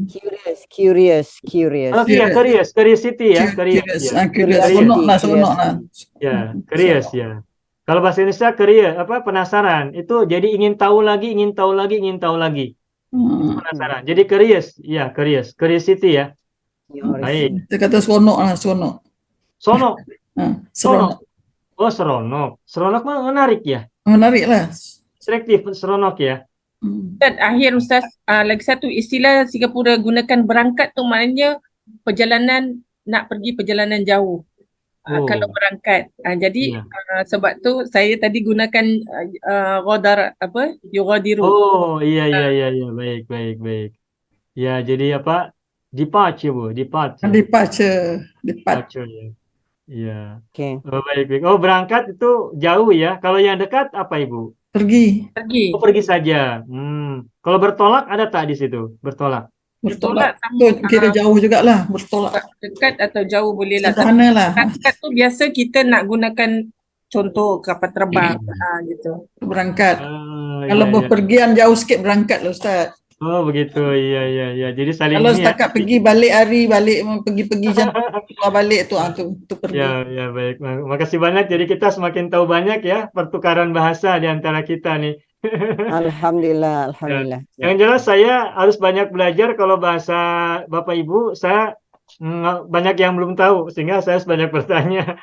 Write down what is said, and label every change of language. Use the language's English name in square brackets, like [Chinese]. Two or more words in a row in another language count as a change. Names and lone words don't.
[Indonesian] Curious. Oh iya, curiosity ya, curious. [Malay] Sonok lah. [Indonesian] Ya, curious ya. Kalau bahasa Indonesia penasaran, itu jadi ingin tahu lagi. Penasaran. Jadi curious, ya, curiosity ya. Baik. [Malay] Kita kata sonok lah, sonok. Sonok. Seronok. [Indonesian] Oh, seronok. Seronok mah menarik ya. [Malay] Menarik lah. [Indonesian] Selektif seronok ya. [Malay] Dan akhir Ustaz, lagi satu istilah Singapura gunakan berangkat tu maknanya perjalanan, nak pergi perjalanan jauh. Kalau berangkat. Jadi sebab tu saya tadi gunakan yughadiru. [Indonesian] Oh, iya. Baik. Ya, jadi apa? Departure, Bu. Departure. Ya. Iya. Oke. Oh, baik. Oh, berangkat itu jauh ya. Kalau yang dekat apa, Ibu? [Malay] Pergi. [Indonesian] Oh, pergi saja. [Malay] Kalau bertolak ada tak di situ? Bertolak. Kira jauh juga lah. Bertolak. Dekat atau jauh boleh lah. Sederhana lah. Dekat tu biasa kita nak gunakan contoh kapal terbang gitu. Berangkat. Kalau berpergian jauh sikit berangkat lah Ustaz. [Indonesian] Oh begitu, iya. Jadi saling [Malay] kalau setakat pergi balik hari, pergi jam keluar balik tu pergi. [Indonesian] Ya, baik. Makasih banyak. Jadi kita semakin tahu banyak ya pertukaran bahasa di antara kita nih. Alhamdulillah. Yang jelas saya harus banyak belajar kalau bahasa Bapak Ibu. Saya banyak yang belum tahu sehingga saya harus banyak bertanya.